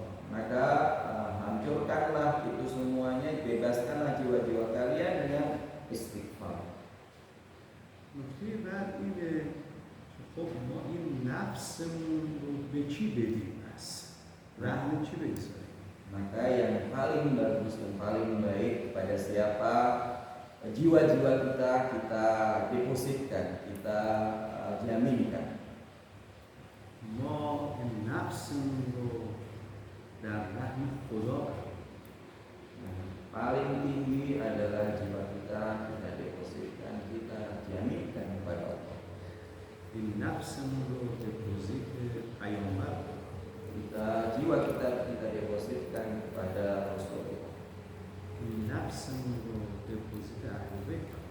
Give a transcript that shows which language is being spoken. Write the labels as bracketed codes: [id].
[id] maka hancurkanlah itu semuanya, bebaskanlah jiwa-jiwa kalian dengan istighfar. [fa] نکته بعد اینه که خب ما این نفسمون رو به چی بدیم پس؟ رهن چی بگذاریم؟ [id] Maka yang paling bagus dan paling baik kepada siapa jiwa-jiwa kita depositkan, kita jaminkan. [fa] ما این نفسمون رو در رحم خدا [id] paling tinggi adalah jiwa kita depositkan, kita jaminkan kepada Allah. [fa] این نفسمون رو دپوزیت پیامبر، [id] jiwa kita depositkan kepada Rasulullah. [fa] این نفسمون رو دپوزیت اهل بیت،